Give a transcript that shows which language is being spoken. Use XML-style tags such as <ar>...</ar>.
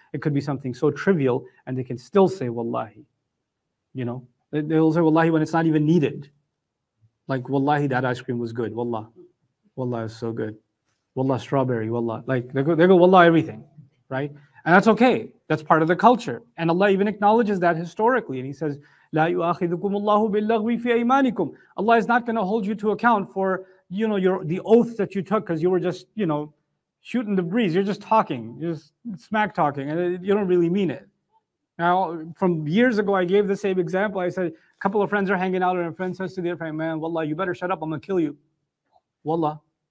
<en>It could be something so trivial, and they can still say wallahi. They'll say wallahi when it's not even needed. Like, wallahi, that ice cream was good. Wallah. Wallah is so good. Wallah, strawberry. Wallah. Like, they go wallah everything, right? And that's okay. That's part of the culture. And Allah even acknowledges that historically. And He says,</en> <ar>لا يؤاخذكم الله باللغو في أيمانكم.</ar> <en>Allah is not going to hold you to account for, the oath that you took because you were just, shooting the breeze. You're just talking. You're just smack talking. And you don't really mean it. Now, from years ago, I gave the same example. I said, a couple of friends are hanging out and a friend says to the other friend, man, wallah, you better shut up. I'm going to kill you. Wallah.</en>